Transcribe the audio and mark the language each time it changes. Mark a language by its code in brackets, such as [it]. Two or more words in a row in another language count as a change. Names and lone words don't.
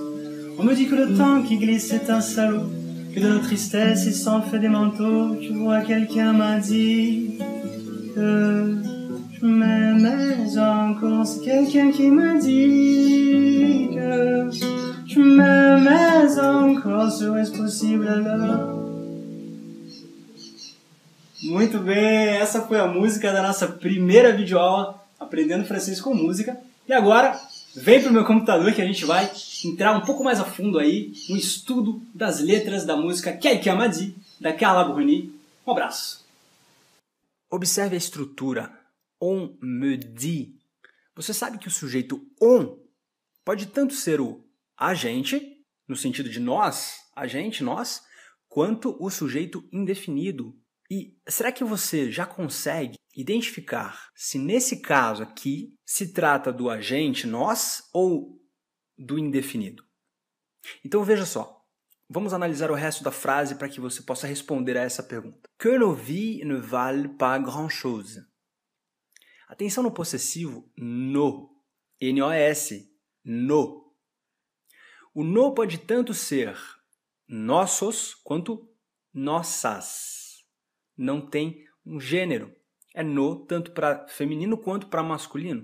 [fr] On me dit que le temps qui glisse est un salaud, que de nos tristesses il s'en fait des manteaux. Tu vois, quelqu'un m'a dit que je m'aimais encore. C'est quelqu'un qui m'a dit que je m'aimais encore. Serait-ce possible alors? [pt] Muito bem, essa foi a música da nossa primeira videoaula Aprendendo Francês com Música. E agora, vem para o meu computador que a gente vai entrar um pouco mais a fundo aí no estudo das letras da música Quelqu'un m'a dit, da Carla Bruni. Um abraço. Observe a estrutura. [fr] On me dit. [pt] Você sabe que o sujeito on pode tanto ser o agente, no sentido de nós, agente, nós, quanto o sujeito indefinido. E será que você já consegue identificar se nesse caso aqui se trata do agente nós ou do indefinido? Então veja só, vamos analisar o resto da frase para que você possa responder a essa pergunta. [fr] Que nos vies ne valent pas grand-chose. [pt] Atenção no possessivo no, N-O-S, no. O no pode tanto ser nossos quanto nossas. Não tem um gênero. É no tanto para feminino quanto para masculino.